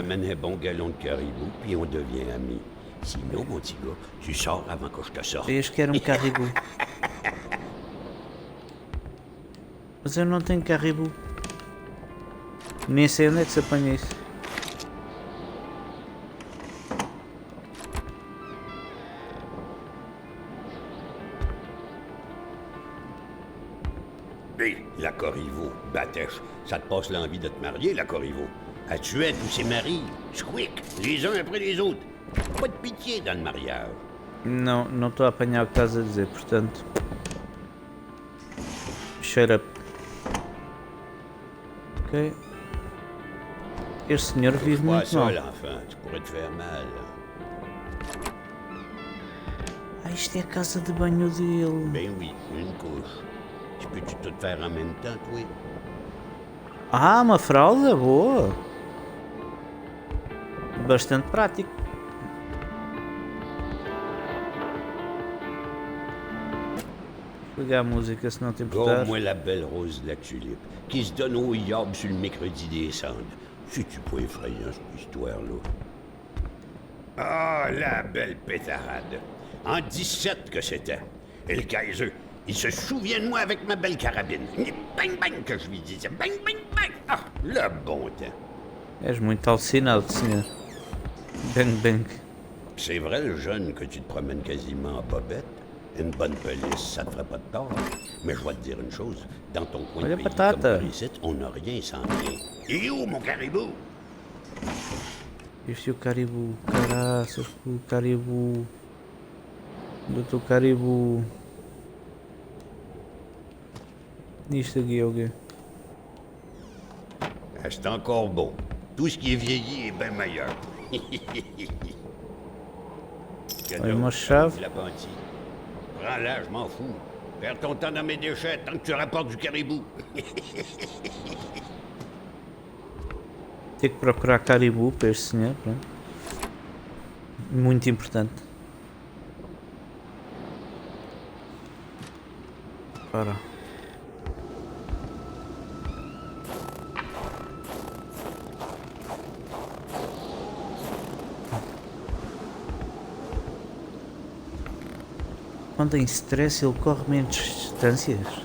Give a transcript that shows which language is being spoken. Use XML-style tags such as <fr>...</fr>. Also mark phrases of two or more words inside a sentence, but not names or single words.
<fr>M'amène un bon galon de caribou, puis on devient amis. Sinon, mon petit gars, tu sors avant que je te sorte.</fr> <pt>Este que era um caribou. Mas eu não tenho caribou. Nem sei onde é que se apanha isso.</pt> <fr>Hé, la Corriveau, Batèche, ça te passe l'envie de te marier, la Corriveau. Elle tuait tous ses maris, squick, les uns après les autres. Pas de pitié dans le mariage.</fr> <pt>Não estou a apanhar o que estás a dizer, portanto.</pt> <en>Shut up. Ok.</en> <pt>Este senhor vive</pt> <fr>Pas</fr> <pt>muito</pt> <fr>ça,</fr> <pt>mal.</pt> <fr>l'enfant, tu pourrais te faire mal.</fr> <pt>Ah, isto é a casa de banho dele.</pt> <fr>Ben oui, une couche. Tu peux-tu tout faire en même temps, toi?</fr> <pt>Ah, uma fralda? Boa. Bastante prático. Ligar a música se não te importar.</pt> <fr>Moi la belle rose de la tulipe, qui se donne au yob sur le mercredi des cendres. C'est-tu pas effrayant, cette histoire-là? Ah, la belle pétarade. En 17 que c'était. Et le Kaiser, il se souvient de moi avec ma belle carabine. Bang, bang, que je lui disais. Bang, bang, bang. Ah, le bon temps.</fr> <pt>És muito alucinado, senhor.</pt> <fr>Bang, bang. C'est vrai, le jeune, que tu te promènes quasiment en bobette. Une bonne police, ça te ferait pas de tort. Mais je vais te dire une chose. Dans ton coin</fr> <pt>Olha</pt> <fr>de</fr> <pt>a</pt> <fr>pays</fr> <pt>batata.</pt> <fr>comme par ici, on n'a rien sans rien. Et où, mon caribou?</fr> <pt>Este é o caribou. Caraças, o caribou. Doutor caribou. Isto aqui é o quê?</pt> <fr>Ah, c'est encore beau. Tout ce qui est vieilli est bien meilleur.</fr> <pt>Olha uma chave.</pt> <fr>L'appentis. Prends-la, je m'en fous. Perds ton temps dans mes déchets tant que tu rapportes du caribou.</fr> <pt>Ter que procurar caribou para este senhor. Pronto. Muito importante. Ora. Quando em stress ele corre menos distâncias.</pt>